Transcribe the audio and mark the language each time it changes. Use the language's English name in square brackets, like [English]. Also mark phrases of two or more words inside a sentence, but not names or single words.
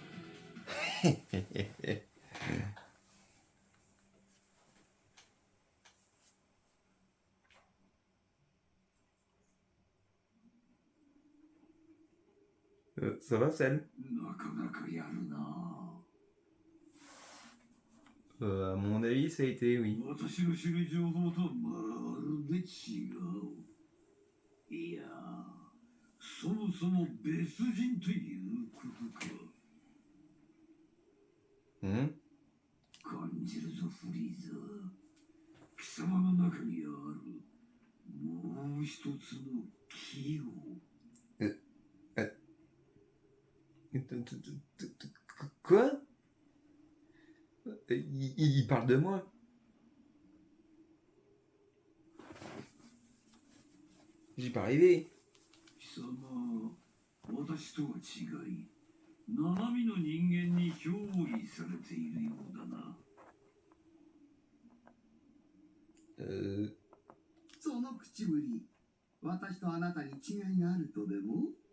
[French] Ça va, Celle? À mon avis, ça a été, oui. Hmm? [Japanese] 感じるぞフリーザー。貴様の中にあるもう一つのキーを。 [French] Quoi? Il parle de moi? J'y pas arrivé. [Japanese] 貴様、私とは違い、生身の人間に憑依されているようだな。その口ぶり、私とあなたに違いがあるとでも？